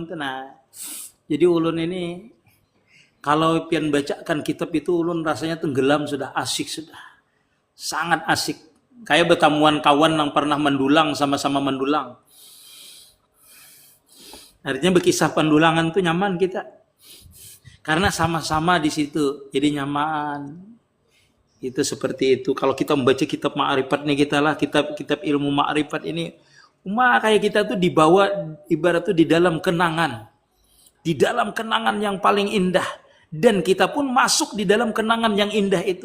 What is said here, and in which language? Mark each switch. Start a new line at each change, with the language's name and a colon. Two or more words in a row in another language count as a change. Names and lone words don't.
Banjar: Nah, jadi ulun ini kalau pian bacakan kitab itu ulun rasanya tenggelam sudah, asik sudah. Sangat asik. Kayak bertamuan kawan yang pernah mendulang, sama-sama mendulang. Artinya berkisah pendulangan tuh nyaman kita.
Indonesian: Karena sama-sama di situ, jadi nyaman. Itu seperti itu. Kalau kita membaca kitab Ma'rifat nih kita lah, kitab ilmu Ma'rifat ini, kayak kita tuh dibawa ibarat tuh di dalam kenangan. Di dalam kenangan yang paling indah. Dan kita pun masuk di dalam kenangan yang indah itu.